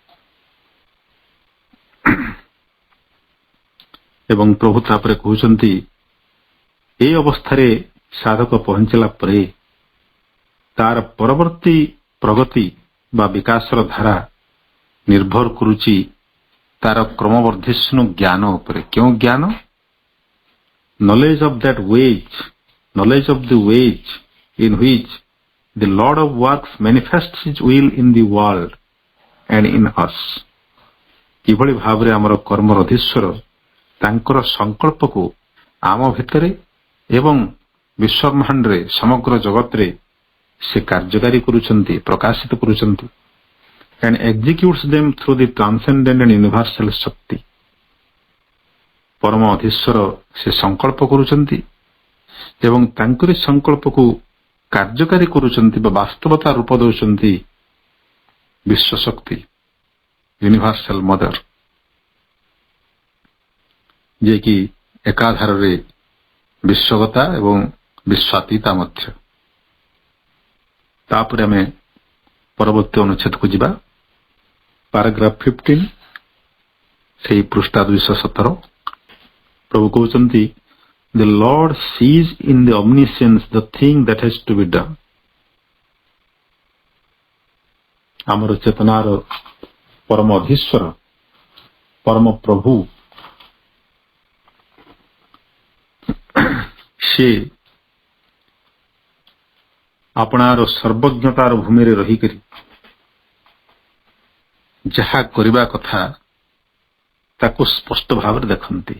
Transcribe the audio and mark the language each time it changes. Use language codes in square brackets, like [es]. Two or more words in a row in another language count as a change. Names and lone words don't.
[or] ଏବଂ ପ୍ରଭୁ ତାପରେ କହୁଛନ୍ତି, এই ଅବସ୍ଥାରେ ସାଧକ ପହଞ୍ଚିଲା ପରେ ତାର ପରବର୍ତ୍ତୀ ପ୍ରଗତି ବା ବିକାଶର ଧାରା ନିର୍ଭର କରୁଛି ତାର କ୍ରମବର୍ଦ୍ଧିଷ୍ଣୁ ଜ୍ଞାନ ଉପରେ। କେଉଁ ଜ୍ଞାନ? [en] knowledge of that wage, knowledge of the wage in which the Lord of works manifests his will in the world and in us। [or] କିଭଳି ଭାବରେ ଆମର କର୍ମର ଅଧୀଶ୍ୱର ତାଙ୍କର ସଂକଳ୍ପକୁ ଆମ ଭିତରେ ଏବଂ ବିଶ୍ୱବ୍ରହ୍ମାଣ୍ଡରେ ସମଗ୍ର ଜଗତରେ ସେ କାର୍ଯ୍ୟକାରୀ କରୁଛନ୍ତି, ପ୍ରକାଶିତ କରୁଛନ୍ତି। [en] and executes them through the transcendent and universal ଶକ୍ତି। [or] ପରମ ଅଧୀଶ୍ୱର ସେ ସଂକଳ୍ପ କରୁଛନ୍ତି ଏବଂ ତାଙ୍କରି ସଂକଳ୍ପକୁ କାର୍ଯ୍ୟକାରୀ କରୁଛନ୍ତି ବା ବାସ୍ତବତା ରୂପ ଦେଉଛନ୍ତି ବିଶ୍ୱଶକ୍ତି, [en] universal mother, [or] ଯିଏକି ଏକାଧାରରେ ବିଶ୍ୱଗତା ଏବଂ ବିଶ୍ୱାତୀତା ମଧ୍ୟ। ତାପରେ ଆମେ ପରବର୍ତ୍ତୀ ଅନୁଚ୍ଛେଦକୁ ଯିବା। ପାରାଗ୍ରାଫ 15, ସେହି ପୃଷ୍ଠା 217। ପ୍ରଭୁ କହୁଛନ୍ତି, [en] The Lord sees in the omniscience the thing that has to be done। [or] ଆମର ଚେତନାର ପରମ ଅଧୀଶ୍ୱର, ପରମ ପ୍ରଭୁ, ସେ ଆପଣାର ସର୍ବଜ୍ଞତାର ଭୂମିରେ ରହିକରି ଯାହା କରିବା କଥା ତାକୁ ସ୍ପଷ୍ଟ ଭାବରେ ଦେଖନ୍ତି।